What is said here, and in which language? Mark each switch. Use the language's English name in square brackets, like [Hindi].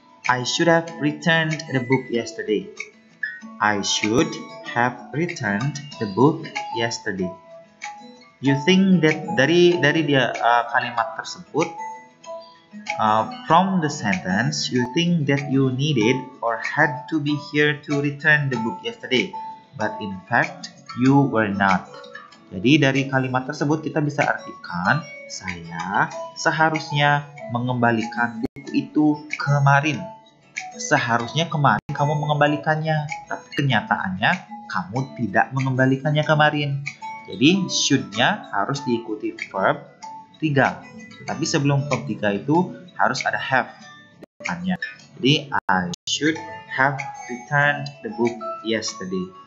[English] I should have returned the book yesterday. I should have returned the book yesterday. You think that [Indonesian] dari dia kalimat tersebut, [English] from the sentence, you think that you needed or had to be here to return the book yesterday, but in fact you were not. [Indonesian] Jadi dari kalimat tersebut kita bisa artikan, saya seharusnya mengembalikan buku itu kemarin. Seharusnya kemarin kamu mengembalikannya, tapi kenyataannya kamu tidak mengembalikannya kemarin. Jadi should-nya harus diikuti verb 3. Tapi sebelum verb 3 itu harus ada have di depannya. Jadi [English] I should have returned the book yesterday.